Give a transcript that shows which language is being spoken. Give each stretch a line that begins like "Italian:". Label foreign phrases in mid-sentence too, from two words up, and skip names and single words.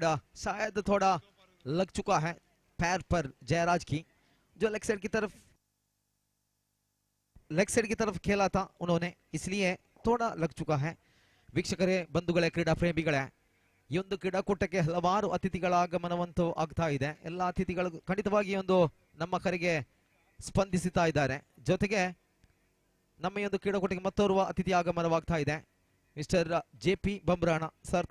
Hindi: शायद थोड़ा लग चुका है पैर पर जयराज की, जो लेग साइड की तरफ खेला था उन्होंने, इसलिए थोड़ा लग चुका है।
Kannada: ವೀಕ್ಷಕರೇ ಬಂಧುಗಳೇ ಕ್ರೀಡಾ ಪ್ರೇಮಿಗಳೇ, ಈ ಒಂದು ಕ್ರೀಡಾಕೂಟಕ್ಕೆ ಹಲವಾರು ಅತಿಥಿಗಳ ಆಗಮನವಂತೂ ಆಗ್ತಾ ಇದೆ. ಎಲ್ಲ ಅತಿಥಿಗಳು ಖಂಡಿತವಾಗಿ ಒಂದು ನಮ್ಮ ಕರೆಗೆ ಸ್ಪಂದಿಸುತ್ತಾ ಇದ್ದಾರೆ. ಜೊತೆಗೆ ನಮ್ಮ ಈ ಒಂದು ಕ್ರೀಡಾಕೂಟಕ್ಕೆ ಮತ್ತೋರ್ವ ಅತಿಥಿ ಆಗಮನವಾಗ್ತಾ ಇದೆ, ಮಿಸ್ಟರ್ JP ಬಂಬ್ರಾಣ ಸರ್.